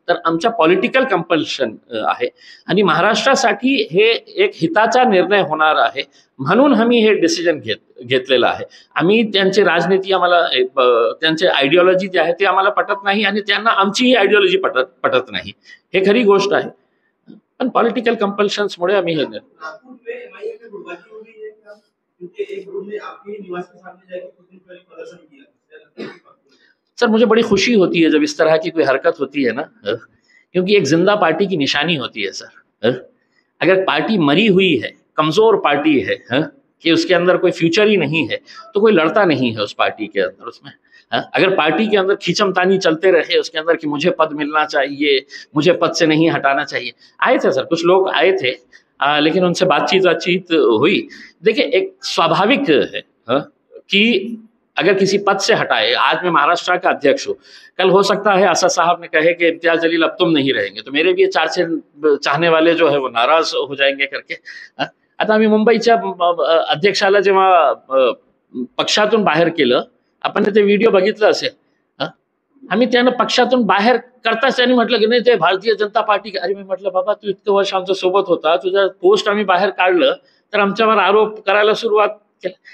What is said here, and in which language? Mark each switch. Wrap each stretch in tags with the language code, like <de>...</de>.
<mr>तर आमच्या political compulsion आहे आणि महाराष्ट्रासाठी हे एक हिताचा निर्णय होणार आहे म्हणून आम्ही हे डिसिजन घेतलेलं आहे. आम्ही त्यांची राजनीती आम्हाला त्यांचे आयडिओलॉजी जे आहे ते आम्हाला पटत नाही आणि त्यांना आमचीही आयडिओलॉजी पटत नाही, हे खरी गोष्ट आहे. पण पॉलिटिकल कंपल्शन्समुळे आम्ही हे</mr> <hi>नागपुर में एमआईए में गुटबाजी हो रही है क्या? क्योंकि एक ग्रुप ने आपके निवास के सामने जाकर कुछ दिन पहले प्रदर्शन किया. सर मुझे बड़ी खुशी होती है जब इस तरह की कोई हरकत होती है ना, क्योंकि एक जिंदा पार्टी की निशानी होती है सर. अगर पार्टी मरी हुई है, कमजोर पार्टी है, कि उसके अंदर कोई फ्यूचर ही नहीं है, तो कोई लड़ता नहीं है उस पार्टी के अंदर. उसमें अगर पार्टी के अंदर खींचमतानी चलते रहे उसके अंदर कि मुझे पद मिलना चाहिए, मुझे पद से नहीं हटाना चाहिए. आए थे सर, कुछ लोग आए थे, लेकिन उनसे बातचीत हुई. देखिए एक स्वाभाविक है कि अगर किसी पद से हटाए, आज मैं महाराष्ट्र का अध्यक्ष हूँ, कल हो सकता है असद साहब ने कहे कि इम्तियाज जलील अब तुम नहीं रहेंगे, तो मेरे भी चार चाहने वाले जो है वो नाराज हो जाएंगे करके.</hi> <mr>आता आम्ही मुंबईच्या अध्यक्षाला जेव्हा पक्षातून बाहेर केलं, आपण ते व्हिडिओ बघितलं असेल, आम्ही त्यानं पक्षातून बाहेर करताच त्यांनी म्हटलं की नाही ते भारतीय जनता पार्टी. अरे मी म्हटलं बाबा तू इतकं वर्ष आमच्या सोबत होता, तुझा पोस्ट आम्ही बाहेर काढलं तर आमच्यावर आरोप करायला सुरुवात केली.</mr>